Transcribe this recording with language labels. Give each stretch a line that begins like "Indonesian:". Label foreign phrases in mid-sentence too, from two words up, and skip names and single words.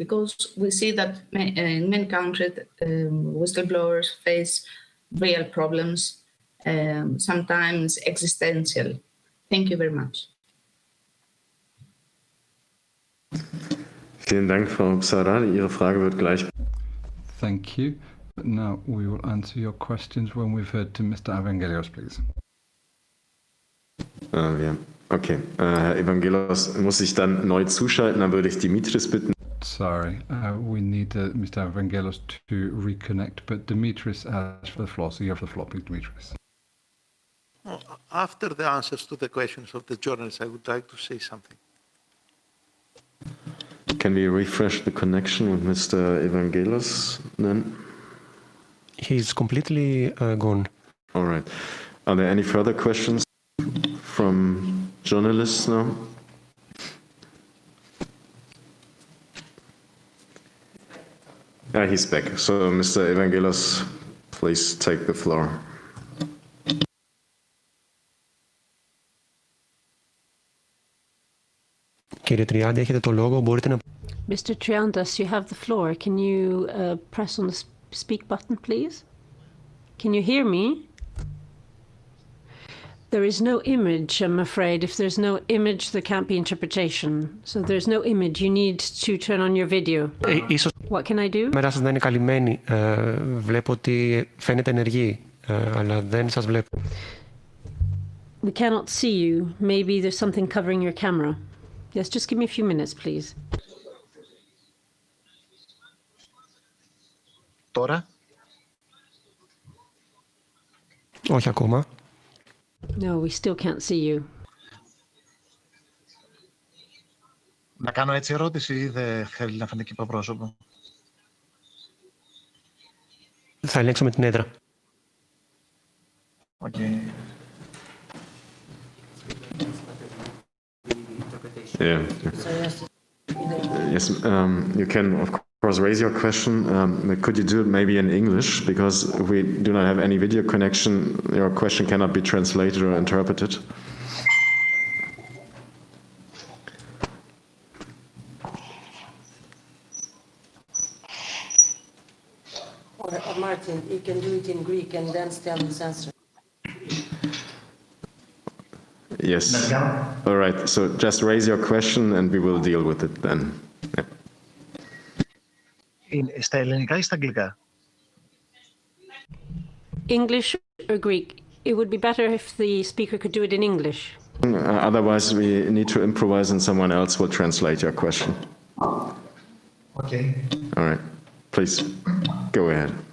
English: Because we see that in many countries, whistleblowers face real problems, sometimes existential. Thank you very much.
German: Vielen Dank, Frau Psara. Ihre Frage wird gleich.
English: Thank you. But now we will answer your questions when we've heard to Mr. Evangelios, please. Okay.
German: Herr Evangelos muss sich dann neu zuschalten. Dann würde ich Dimitris bitten.
English: Sorry, we need Mr. Evangelos to reconnect, but Dimitris asked for the floor, so you have the floor, please, Dimitris. After the answers to the questions of the journalists, I would like to say something. Can we refresh the connection with Mr. Evangelos then? He's completely gone. All right. Are there any further questions from journalists now? He's back. So, Mr. Evangelos, please take the floor.
Greek: Κύριε Τριάντα, έχετε το λόγο. Μπορείτε να...
English: Mr. Triandas, you have the floor. Can you press on the speak button, please? Can you hear me? There is no image, I'm afraid. If there's no image, there can't be interpretation. So there's no image. You need to turn on your video. What can I do?
Greek: Μέρα σας δεν είναι καλυμμένη. Βλέπω ότι φαίνεται ενεργή, αλλά δεν σας βλέπω.
English: We cannot see you. Maybe there's something covering your camera. Yes, just give me a few minutes, please.
Greek: Τώρα. Όχι ακόμα.
English: No, we still can't see you.
Greek: Να κάνω έτσι ερώτηση ή δεν θέλει να φανεί και το πρόσωπο? Θα ελέγξουμε την έδρα.
English: Okay. Yeah. Yes, you can, of course, raise your question. Could you do it maybe in English? Because we do not have any video connection. Your question cannot be translated or interpreted. Or Martin, you can do it in Greek and then tell his answer. Yes. All right. So just raise your question and we will deal with it then. Yeah.
Greek: Στα ελληνικά ή στα αγγλικά?
English: English or Greek? It would be better if the speaker could do it in English. Otherwise, we need to improvise and someone else will translate your question. Okay. All right. Please, go ahead.